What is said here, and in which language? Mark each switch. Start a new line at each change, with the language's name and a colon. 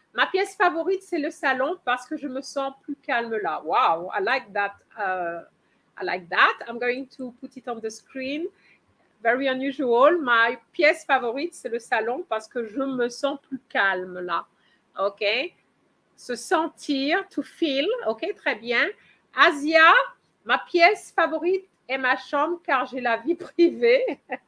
French: Ma pièce favorite, c'est le salon parce que je me sens plus calme là.
English: Wow, I like that. I like that. I'm going to put it on the screen. Very unusual.
French: Ma pièce favorite, c'est le salon parce que je me sens plus calme là. OK? Se sentir,
English: to feel.
French: OK, très bien. Asia, ma pièce favorite est ma chambre car j'ai la vie privée.